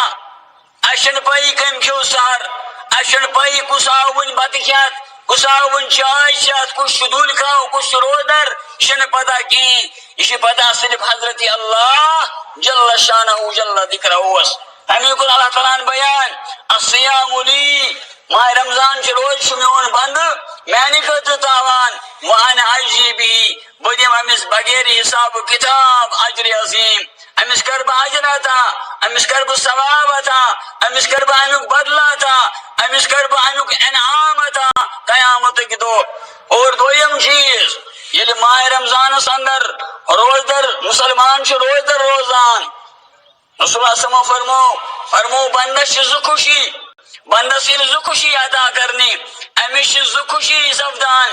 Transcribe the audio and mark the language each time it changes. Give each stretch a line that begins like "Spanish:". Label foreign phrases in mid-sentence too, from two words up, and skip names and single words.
Kashmiri: اَسہِ چھنہٕ پَیی کٔمۍ کھیوٚو سحر, اَسہِ چھنہٕ پَیی کُس آو وٕنۍ بتہٕ کھٮ۪تھ, کُس آو وٕنۍ چاے چٮ۪تھ, کُس چھُ دُلۍ کھاو, کُس چھُ روزدر, یہِ چھنہٕ پتہ کِہیٖنۍ. یہِ چھِ پتہ صرف حضرت اللہ
Arabic: جل شانہ جل ذکرہوس.
Kashmiri: امی کوٚر اللہ تعالیٰ ہن بیان,
Arabic: الصیام لی,
Kashmiri: ماہ رمضان چھُ روزٕ چھُ میون بنٛدٕ میانہِ خٲطرٕ تھاوان.
Arabic: وَأَنَا أَجْزِي بِهِ,
Kashmiri: بہٕ دِمہٕ أمِس بغیر حساب کِتاب اجرِ عظیٖم. أمِس کر بہٕ اجر عطا, أمِس کر بہٕ ثواب عطا, أمِس کر بہٕ امیُک بدلہٕ عطا, أمِس کر بہٕ امیُک انعام عطا قیامتٕکۍ دۄہ. اور دوٚیِم چیٖز, ییٚلہِ ماہ رمضانس اندر روزدر مُسلمان چھُ روزدر روزان, رسول اللہ
Arabic: صلی اللہ علیہ وسلم
Kashmiri: فرمو بندس چھِ زٕ خوشی, بندس ییٚلہِ زٕ خوشی عطا کرنہِ, أمِس چھِ زٕ خوشی سپدان.